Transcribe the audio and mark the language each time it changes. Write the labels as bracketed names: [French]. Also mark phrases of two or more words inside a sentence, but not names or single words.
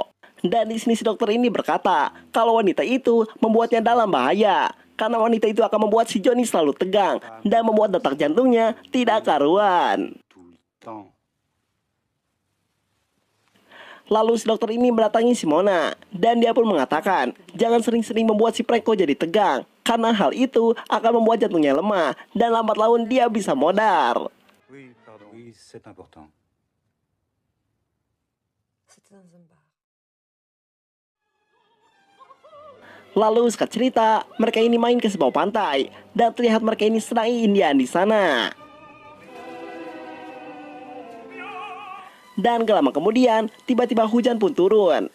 [Indonesian] Dan di sini si dokter ini berkata kalau wanita itu membuatnya dalam bahaya, karena wanita itu akan membuat si Joni selalu tegang dan membuat detak jantungnya tidak karuan. Lalu si dokter ini mendatangi Simona, dan dia pun mengatakan jangan sering-sering membuat si Prenko jadi tegang, karena hal itu akan membuat jantungnya lemah dan lambat laun dia bisa modar. [French] Oui, pardon. Oui, c'est important. [Indonesian] Lalu singkat cerita, mereka ini main ke sebuah pantai dan terlihat mereka ini sedang indian di sana. Dan gak lama kemudian, tiba-tiba hujan pun turun.